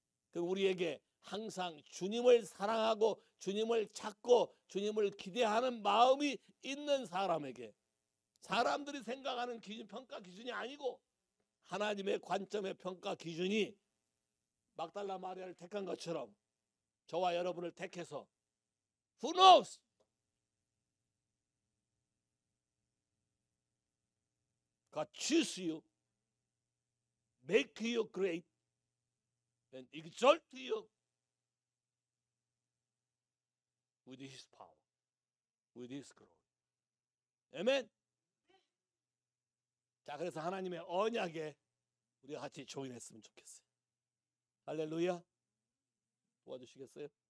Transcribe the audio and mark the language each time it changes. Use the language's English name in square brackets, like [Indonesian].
[Korean] 그 우리에게 항상 주님을 사랑하고 주님을 찾고 주님을 기대하는 마음이 있는 사람에게, 사람들이 생각하는 기준, 평가 기준이 아니고 하나님의 관점의 평가 기준이 막달라 마리아를 택한 것처럼 저와 여러분을 택해서 [English] Who knows? God choose you, make you great, and exalt you with His power, with His glory. [Korean] 아멘. 자, 그래서 하나님의 언약에 우리가 같이 조인했으면 좋겠어요. 할렐루야. 도와주시겠어요?